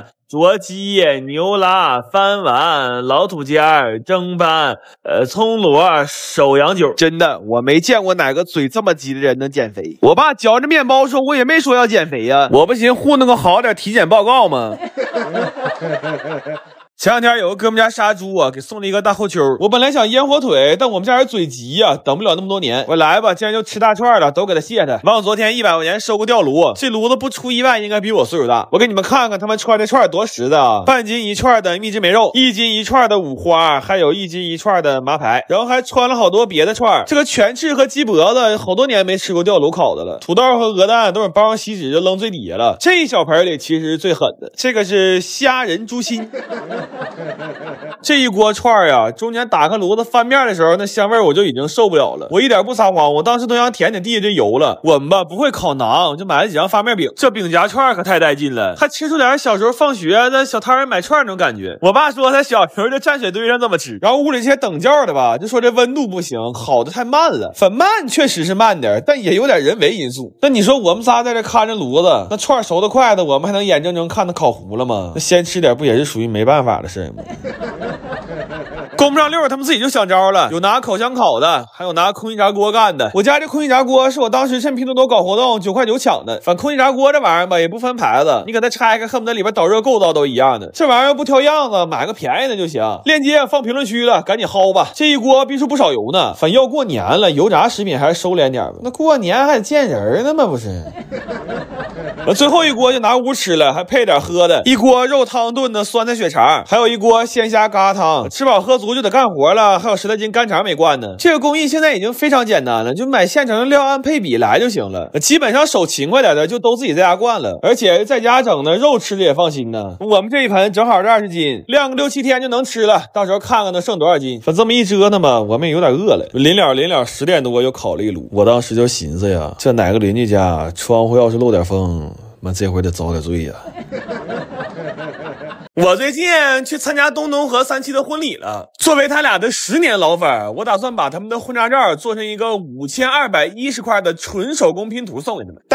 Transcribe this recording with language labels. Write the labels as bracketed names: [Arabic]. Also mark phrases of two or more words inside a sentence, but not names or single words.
[Chinese] 灼雞、牛拉、番丸、老土家、蒸班、蔥螺、手洋酒。真的，我沒見過哪個嘴這麼急的人能減肥。我爸嚼着麵包說，我也沒說要減肥呀，我不行糊弄個好點體檢報告嗎？前兩天有個哥們家殺豬啊，給送了一個大後丘。我本來想醃火腿，但我們家人嘴急呀，等不了那麼多年。我來吧，既然就吃大串了，都給他卸他。忘昨天100塊錢收個吊爐，這爐子不出意外應該比我歲數大。我給你們看看他們串這串多實在啊！半斤一串的蜜汁梅肉，1斤一串的五花，還有1斤一串的麻排，然後還穿了好多別的串。這個全翅和雞脖子，好多年沒吃過吊爐烤的了。土豆和鵝蛋都是包上錫紙就扔最底下了。這一小盆裡其實是最狠的，這個是蝦仁豬心。這一鍋串呀，中間打開爐子翻面的時候，那香味我就已經受不了了。我一點不撒謊，我當時都想舔舔地下這油了。我們吧不會烤馕，就買了幾張發面餅。這餅夾串可太帶勁了，還吃出點小時候放學在小攤人買串那種感覺。我爸說他小時候就站水堆上這麼吃，然後屋裡這些等教的吧，就說這溫度不行，烤得太慢了。粉慢確實是慢點，但也有點人為因素。那你說我們仨在這看着爐子，那串熟得快的，我們還能眼睜睜看它烤糊了嗎？那先吃點不也是屬於沒辦法的事嗎？供不上溜，他們自己就想招了，有拿烤箱烤的，還有拿空氣炸鍋幹的。我家這空氣炸鍋是我當時趁拼多多搞活動9塊9搶的。反正空氣炸鍋這玩意兒吧，也不分牌子，你給它拆開，恨不得裡邊導熱構造都一樣的。這玩意兒不挑樣子，買個便宜的就行。鏈接放評論區了，趕緊薅吧。這一鍋必出不少油呢。反正要過年了，油炸食品還是收斂點吧。那過年還得見人呢嘛，不是？最後一鍋就拿屋吃了，還配點喝的。一鍋肉湯燉的酸菜血腸，還有一鍋鮮蝦疙瘩湯。吃飽喝足就得幹活了，還有10来斤干腸沒灌呢。這個工藝現在已經非常簡單了，就買现成的料按配比來就行了。基本上手勤快點的就都自己在家灌了，而且在家整的肉吃的也放心呢。我們這一盆正好是20斤，晾個6、7天就能吃了。到时候看看能剩多少斤。反正這麼一折腾吧，我們也有點餓了。臨了10點多又烤了一爐。我當時就尋思呀，這哪個鄰居家窗戶要是漏點風，媽這回得遭點罪呀。我最近去參加東東和3期的婚禮了，作為他倆的10年老粉，我打算把他們的婚紗照做成一個5210塊的純手工拼圖送給他們。